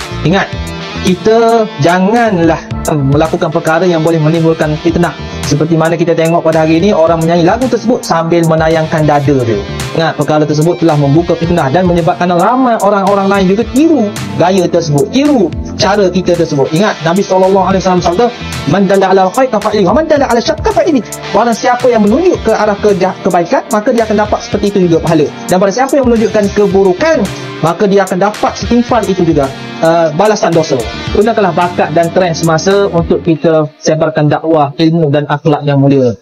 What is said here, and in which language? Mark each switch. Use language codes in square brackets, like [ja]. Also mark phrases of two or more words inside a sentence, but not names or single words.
[ms] Ingat, kita janganlah melakukan perkara yang boleh menimbulkan fitnah. Seperti mana kita tengok pada hari ini, orang menyanyi lagu tersebut sambil menayangkan dada dia. Ingat, perkara tersebut telah membuka fitnah dan menyebabkan ramai orang-orang lain juga tiru gaya tersebut, tiru cara kita tersebut. Ingat, Nabi SAW sabda, [ar] من دل على خير كفاعله ومن دل على شر كفاعله. [ms] Orang siapa yang menunjuk ke arah kebaikan, maka dia akan dapat seperti itu juga pahala. Dan pada siapa yang menunjukkan keburukan, maka dia akan dapat setimpal itu juga balasan dosa. Gunakanlah bakat dan trend semasa untuk kita sebarkan dakwah ilmu dan akhlak yang mulia.